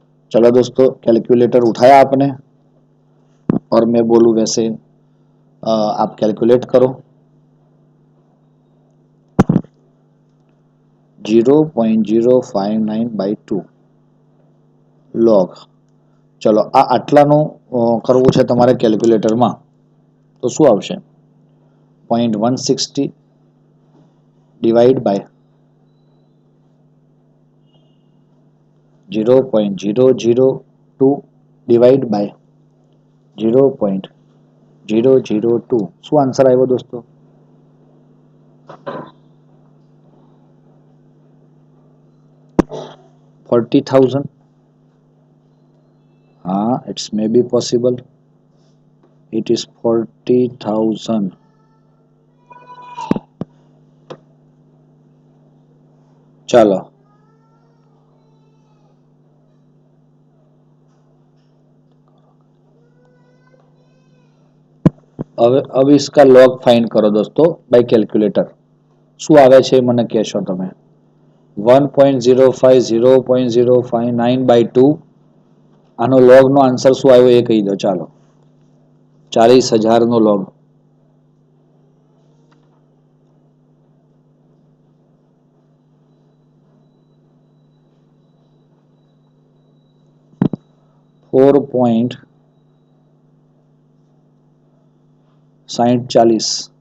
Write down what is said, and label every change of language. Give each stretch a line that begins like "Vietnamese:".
Hindi: चलो दोस्तों, कैलकुलेटर उठाया आपने और मैं बोलूँ वैसे आप कैलकुलेट करो। 0.059/2 log।
Gujarati: चलो આ આટલાનું કરવું છે તમારે કેલ્ક્યુલેટરમાં, તો શું આવશે? 0.160 ડિવાઈડ બાય 0.002 ડિવાઈડ બાય 0.002। શું આન્સર આવ્યો દોસ્તો? 40,000।
English: हाँ, it's may be possible, it is 40,000।
Hindi: चलो अब इसका लॉग फाइंड करो दोस्तों बाय कैलकुलेटर।
Gujarati: શું આવે છે મને કહેશો તમે? 1.05 0.059/2 આનો log નો આન્સર શું આવ્યો એ કહી દો। ચાલો 40,000 નો log 4.6040।